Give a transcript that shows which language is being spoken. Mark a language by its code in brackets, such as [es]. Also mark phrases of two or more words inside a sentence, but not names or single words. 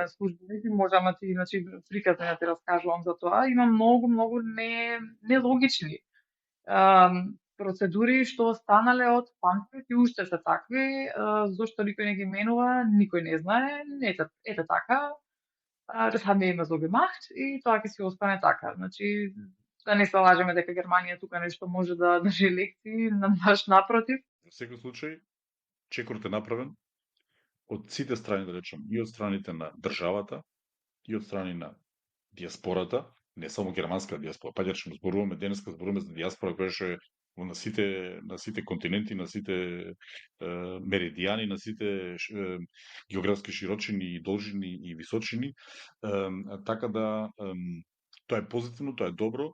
[mk] државен службеник и можам значи приказно да ти раскажувам за тоа, има многу нелогични процедури што останале од памтник и уште се такви, зошто никој не ги менува, никој не знае, ете така, [de] das haben wir immer so gemacht [mk] и тоа ќе си остане така. Значи, да не се лажеме дека Германија тука нешто може да држи лекции, баш напротив. Во секој случај, чекорот е направен од сите страни, да речем, и од страните на државата, и од страни на диаспората, не само германска диаспора, па речем, денеска зборуваме за диаспора која што е на сите континенти, на сите меридијани, на сите географски широчини и должини и височини, така да тоа е позитивно, тоа е добро.